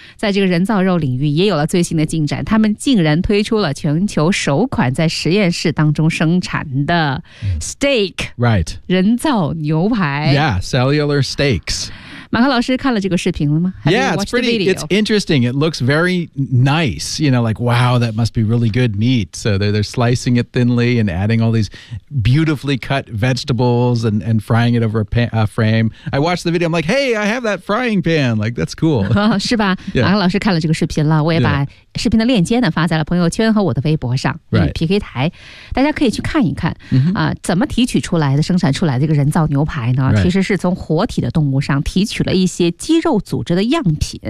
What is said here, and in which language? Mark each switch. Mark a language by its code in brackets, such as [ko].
[zh] 在这个人造肉领域也有了最新的进展。他们竟然推出了全球首款在实验室当中生产的 steak,、 [en] mm. right. [zh] 人造牛排。 [en] Yeah, cellular steaks. [zh] 马克老师看了这个视频了吗？ [en] Yeah, it's pretty, it's interesting. It looks very nice. You know, like, wow, that must be really good meat. So they're slicing it thinly and adding all these beautifully cut vegetables and frying it over a frame. I watched the video. I'm like, hey, I have that frying pan. Like, that's cool. [zh] 是吧？ [en] Yeah. [zh] 马克老师看了这个视频了。我也把视频的链接呢发在了朋友圈和我的微博上。 [en] Right. [zh] PK 台，大家可以去看一看。 Mm-hmm. 怎么提取出来的、生产出来的这个人造牛排呢？ [en] Right. [zh] 其实是从活体的动物上提取。取了一些肌肉组织的样品、